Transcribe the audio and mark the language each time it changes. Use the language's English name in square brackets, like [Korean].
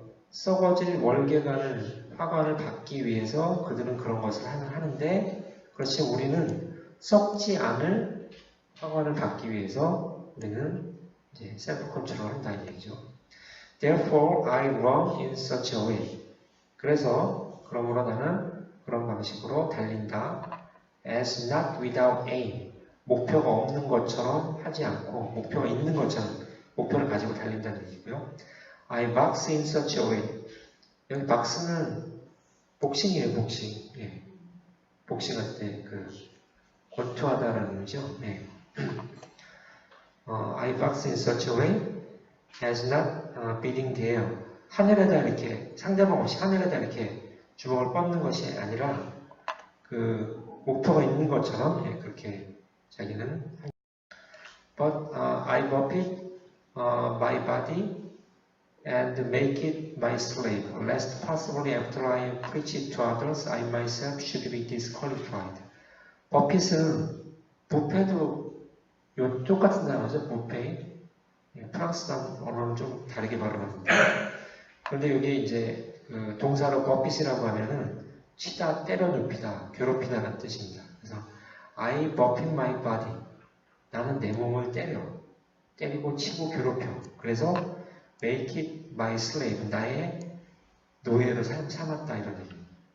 [Korean] 썩어질 월계관을 화관을 받기 위해서 그들은 그런 것을 하는데 그렇지 우리는 썩지 않을 화관을 받기 위해서 우리는 이제 셀프 컨트롤을 한다는 얘기죠. [English] Therefore I run in such a way. [Korean] 그래서 그러므로 나는 그런 방식으로 달린다. [English] As not without aim. [Korean] 목표가 없는 것처럼 하지 않고 목표가 있는 것처럼 목표를 가지고 달린다는 얘기고요. [English] I box in such a way. [Korean] 여기 박스는 복싱이에요, 복싱. 예. 복싱할 때 권투하다라는 의미죠. 네. [English] I box in such a way as not beating the air. [Korean] 하늘에다 이렇게 상대방 없이 하늘에다 이렇게 주먹을 뻗는 것이 아니라 그 목표가 있는 것처럼 그렇게 자기는 [English] But I buff it my body and make it my slave, lest possibly after I preach it to others, I myself should be disqualified. [Korean] 버핏은 부패도 똑같은 단어죠. 부패. 프랑스 언어는 좀 다르게 발음하는데. 그런데 여기 이제 동사로 버핏이라고 하면은 치다, 때려 눕히다, 괴롭히다 라는 뜻입니다. 그래서 [English] I buffing my body. [Korean] 나는 내 몸을 때리고 치고 괴롭혀. 그래서 [English] make it my slave. [Korean] 나의 노예로 삼았다 이런 얘기입니다.